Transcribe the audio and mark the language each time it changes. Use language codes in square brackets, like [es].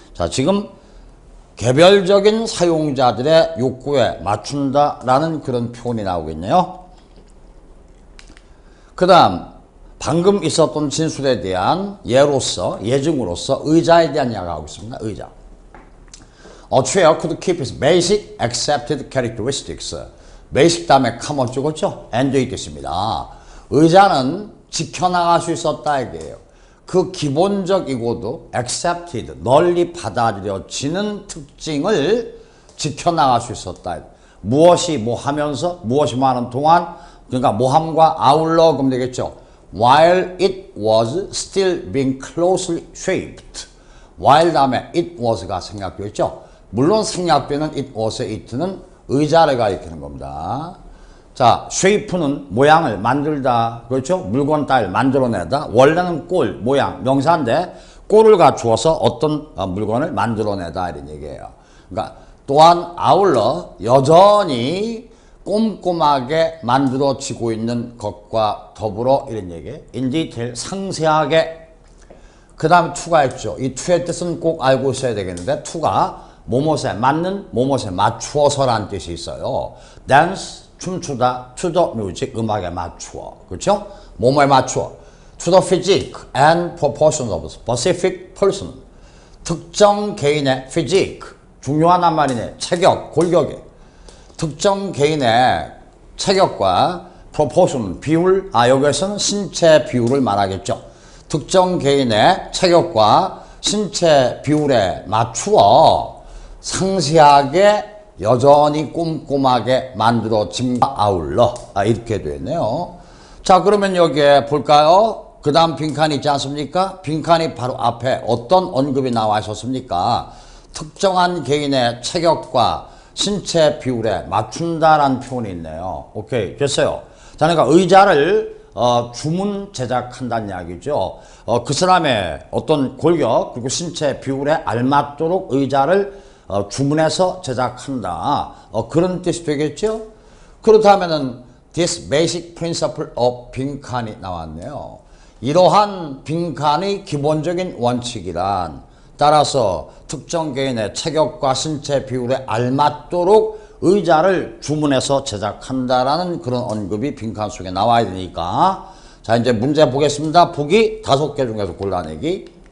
[ko] 자, 지금 개별적인 사용자들의 욕구에 맞춘다라는 그런 표현이 나오고 있네요. 그 다음 방금 있었던 진술에 대한 예증으로서 의자에 대한 이야기를 하고 있습니다. 의자. [en] A chair could keep its basic accepted characteristics. [ko] basic 다음에 카모 찍었죠? and의 뜻입니다. 의자는 지켜나갈 수 있었다 이게요. 그 기본적이고도 accepted, 널리 받아들여지는 특징을 지켜나갈 수 있었다. 무엇이 뭐 하면서, 무엇이 뭐 하는 동안, 그러니까 뭐함과 아울러 그러면 되겠죠. [en] While it was still being closely shaped. [ko] while 다음에 it was가 생략되어 있죠. 물론 생략되는 it was의 it는 의자를 가리키는 겁니다. 자, shape는 모양을 만들다, 그렇죠? 물건 따위를 만들어내다. 원래는 꼴, 모양, 명사인데 꼴을 갖추어서 어떤 물건을 만들어내다 이런 얘기예요. 그러니까 또한 아울러 여전히 꼼꼼하게 만들어지고 있는 것과 더불어 이런 얘기, [en] in detail [ko] 상세하게. 그 다음에 to가 있죠. 이 to의 뜻은 꼭 알고 있어야 되겠는데 to가 뭐뭇에 맞는, 뭐뭇에 맞추어서라는 뜻이 있어요. dance 춤추다, [en] to the music [ko] 음악에 맞추어, 그렇죠? 뭐뭐에 맞추어. [en] to the physique and proportions of specific person. [ko] 특정 개인의 physique, 중요한 말이네. 체격, 골격이. 특정 개인의 체격과 proportion, 비율, 여기에서는 신체 비율을 말하겠죠. 특정 개인의 체격과 신체 비율에 맞추어 상세하게 여전히 꼼꼼하게 만들어짐과 아울러 이렇게 되네요. 자, 그러면 여기에 볼까요? 그 다음 빈칸이 있지 않습니까? 빈칸이 바로 앞에 어떤 언급이 나와 있었습니까? 특정한 개인의 체격과 신체 비율에 맞춘다라는 표현이 있네요. 오케이, 됐어요. 자, 그러니까 의자를 주문 제작한다는 이야기죠. 그 사람의 어떤 골격 그리고 신체 비율에 알맞도록 의자를 주문해서 제작한다. 그런 뜻이 되겠죠? 그렇다면은 [en] this basic principle of [ko] 빈칸이 나왔네요. 이러한 빈칸의 기본적인 원칙이란 따라서 특정 개인의 체격과 신체 비율에 알맞도록 의자를 주문해서 제작한다라는 그런 언급이 빈칸 속에 나와야 되니까. 자, 이제 문제 보겠습니다. 보기 5개 중에서 골라내기.